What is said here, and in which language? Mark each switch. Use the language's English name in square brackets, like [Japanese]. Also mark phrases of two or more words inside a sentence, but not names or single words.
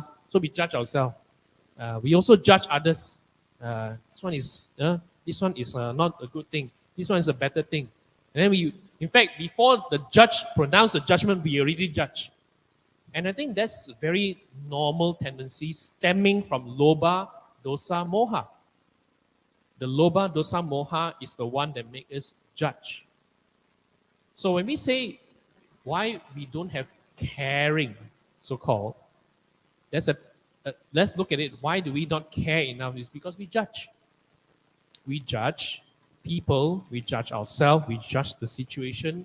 [English] So we judge ourselves. We also judge others. This one is not a good thing. This one is a better thing. And then we, in fact, before the judge pronounced the judgment, we already judge. And I think that's a very normal tendency stemming from loba, [Pali] dosa, moha. [English] The [Pali] loba, dosa, moha [English] is the one that makes us judge. So when we say why we don't have caring, so-called, let's look at it. Why do we not care enough? It's because we judge. We judge people, we judge ourselves, we judge the situation.